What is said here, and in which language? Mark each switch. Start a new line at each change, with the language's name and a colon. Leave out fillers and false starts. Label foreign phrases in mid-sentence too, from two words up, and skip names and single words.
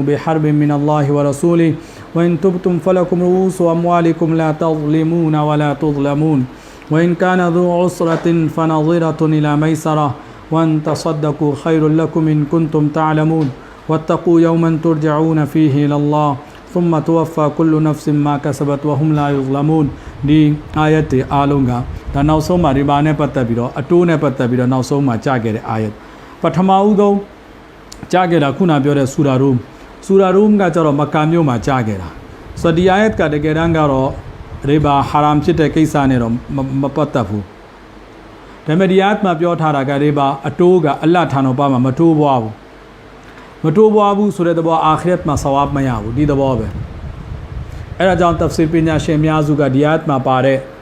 Arabic: بحرب من الله ورسوله وإن تبتم فلكم رؤوس أموالكم لا تظلمون ولا تظلمون وإن كان ذو عسرة فنظرة إلى ميسرة وأن تصدقوا خير لكم إن كنتم تعلمون واتقوا يوما ترجعون فيه إلى الله ثم توفى كل نفس ما كسبت وهم لا يظلمون
Burmese: دي آيات آلونغا ဒါနောက်ဆုံးမှာ riba နဲ့ပတ်သက်ပြီးတော့အတိုးနဲ့ပတ်သက်ပြီးတော့နောက်ဆုံးမှာကြားခဲ့တဲ့ ayat ပထမဦးဆုံးကြားခဲ့တာခုနပြောတဲ့ဆူရာရူမ်ကကျတော့မက္ကာမြို့မှာကြားခဲ့တာဆိုတော့ဒီ ayat ကတကယ်တမ်းကတော့ riba ဟာရမ်ဖြစ်တဲ့ကိစ္စနဲ့တော့မပတ်သက်ဘူးဒါပေမဲ့ဒီ ayat မှာပြောထားတာက riba အတိုးကအလ္လာဟ်ထံတော်ပါမှာမတိုးပွားဘူးဆိုတဲ့သဘောအာခရတ်မှာဆဝါဘ်မရဘူးဒီသဘောပဲအဲ့ဒါကြောင့် tafsir ပညာရှင်များစုကဒီ ayat မှာပါတဲ့